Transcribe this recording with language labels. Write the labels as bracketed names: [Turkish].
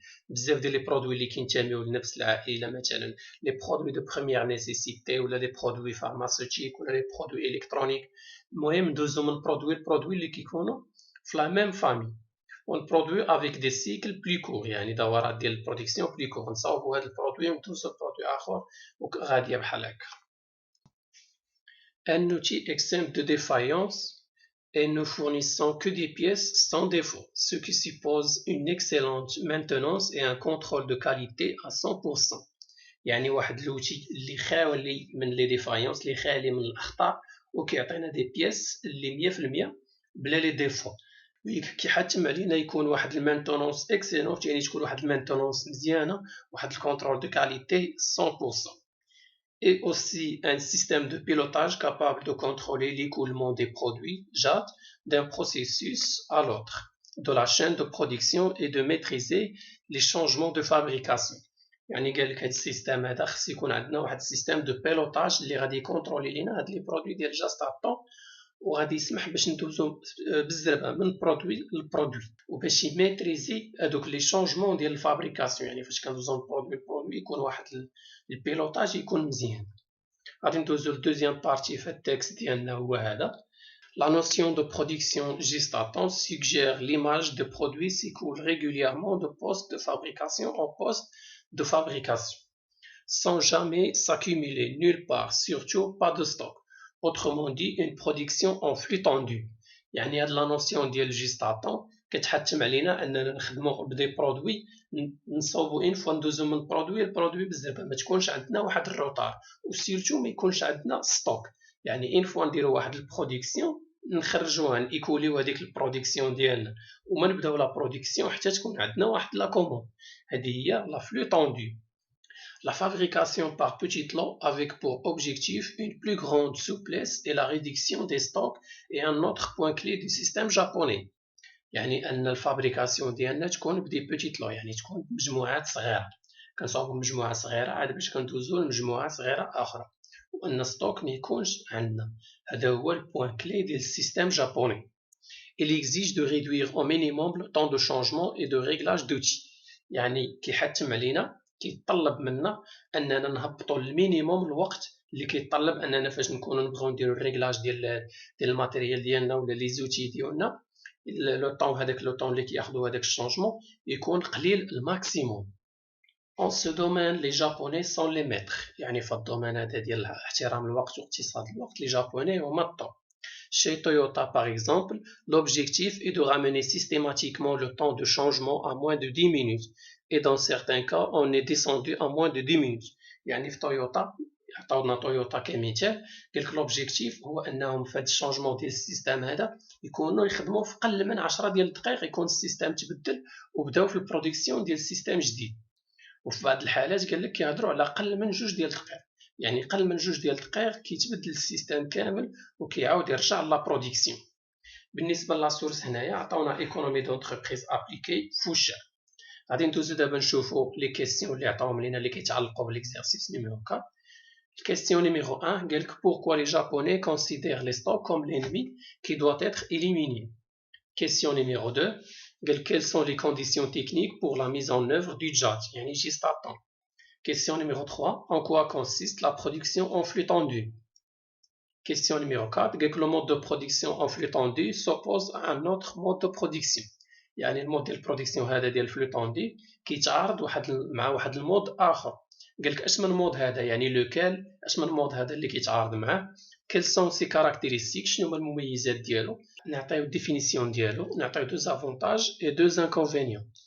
[Arabic] بزاف ديال لي برودوي اللي كينتميو لنفس العائله، مثلا لي برودوي دو بروميير نيسيسيتي ولا لي برودوي فارماسيوتيك ولا لي برودوي الكترونيك. المهم ندوزو من برودوي لبرودوي اللي كيكونوا في لا ميم فامي ونبرودوي افيك دي سيكل بلي كور، يعني دورات ديال البرودكسيون بلي كور، نصاوبو هاد البرودوي وندوزو لبرودوي اخر وغاديه بحال هكا. [French] Un outil exempt de défaillance et ne fournissant que des pièces sans défaut, ce qui suppose une excellente maintenance et un contrôle de qualité à 100%. [Arabic] يعني واحد لوتي اللي خالي من لي ديفايونس، اللي خالي من الاخطاء، وكيعطينا دي بياس اللي 100% بلا لي ديفو، كيحتم علينا يكون واحد المانتونونس اكسيلونت، يعني تكون واحد المانتونونس مزيانه، واحد الكونترول دو كاليتي 100%. [French] Et aussi un système de pilotage capable de contrôler l'écoulement des produits JAT d'un processus à l'autre de la chaîne de production et de maîtriser les changements de fabrication. [Arabic] يعني قال لك هاد السيستم هذا خص يكون عندنا واحد السيستم دو بيلوتاج اللي غادي يكونترولي لينا هاد لي برودوي ديال جاست طون، وغادي يسمح باش ندوزو بالزربه من برودوي لبرودوي، وباش يميتريزي هادوك لي شونجمون ديال الفابريكاسيون، يعني فاش كندوزو من برودوي لبرودوي يكون واحد البيلوتاج يكون مزيان. غادي ندوزو للدوزيام بارتي في التكست ديالنا هو هذا. [French] La notion de production juste à temps suggère l'image de produits s'écoule régulièrement de poste de fabrication en poste de fabrication, sans jamais s'accumuler nulle part, surtout pas de stock. Autrement dit, une production en flux tendu. [Arabic] يعني هاد لا نوسيون ديال جيست à temps كتحتم علينا اننا نخدمو بدي برودوي، نصوبو ان فوا ندوزو من برودوي لبرودوي بزاف، ما تكونش عندنا واحد الروتار، وسيرتو ما يكونش عندنا ستوك. يعني ان فوا نديرو واحد البرودكسيون نخرجوها نيكوليو هذيك البرودكسيون ديالنا وما نبداو لا برودكسيون حتى تكون عندنا واحد لا كوموند. هذه هي لا فلو طوندو. [French] La fabrication par petits lots avec pour objectif une plus grande souplesse et la réduction des stocks est un autre point clé du système japonais. [Arabic] يعني أن الفابريكاسيون ديالنا تكون بدي بوتيت لو، يعني تكون بمجموعات صغيرة، كنصاوبو مجموعة صغيرة عاد باش كندوزو لمجموعة صغيرة أخرى، وأن ستوك ميكونش عندنا. هذا هو البوان كلي ديال السيستم جابوني. [French] Il exige de réduire au minimum le temps de changement et de réglage d'outils. [Arabic] يعني كيحتم علينا، كيطلب منا أننا نهبطو للمينيموم الوقت اللي كيطلب أننا فاش نكونو نبغيو نديرو الريغلاج ديال الماتيريال ديالنا ولا لي زوتي ديالنا، لو طون هذاك لو طون اللي كياخدو هذاك الشونجمون يكون قليل الماكسيموم. [French] En ce domaine, les Japonais sont les maîtres. [Arabic] يعني في الدومين هذا ديال احترام الوقت واقتصاد الوقت، les Japonais هما الطوب. [French] Chez Toyota, par exemple, l'objectif est de ramener systématiquement le temps de changement à moins de 10 minutes. Et dans certains cas, on est descendu à moins de 10 minutes. [Arabic] يعني في تويوتا عطاونا تويوتا كمثال، قال لك لوبجيكتيف هو انهم في هذا الشونجمون ديال السيستم هذا يكونوا يخدموا في قل من 10 ديال الدقائق، يكون السيستم تبدل وبداو في البرودكسيون ديال السيستم جديد. وفي بعض الحالات قال لك كيهضروا على قل من 2 ديال الدقائق، يعني قل من 2 ديال الدقائق كيتبدل السيستم كامل وكيعاود يرجع لا برودكسيون. بالنسبه لا سورس هنايا عطاونا ايكونومي دونتربريز ابليكي فوشر. غادي ندوزو دابا نشوفو لي كيسيون اللي عطاوهم لينا اللي كيتعلقوا بالإكزرسيس نيميرو 4. [French] Question numéro 1, pourquoi les Japonais considèrent les stocks comme l'ennemi qui doit être éliminé? Question numéro 2, quelles sont les conditions techniques pour la mise en œuvre du JAT? Question numéro 3, en quoi consiste la production en flux tendu? Question numéro 4, le mode de production en flux tendu s'oppose à un autre mode de production. [Arabic] يعني المود ديال البرودكسيون هذا ديال الفلو طوندي كيتعارض مع واحد المود اخر. قال لك اش من مود هذا، يعني لوكال، اش من مود هذا اللي كيتعارض معاه، كيل سون سي كاركتيرستيك، شنو هما المميزات ديالو، نعطيو ديفينيسيون ديالو، نعطيو دو زافونتاج اي دو انكونفينيون.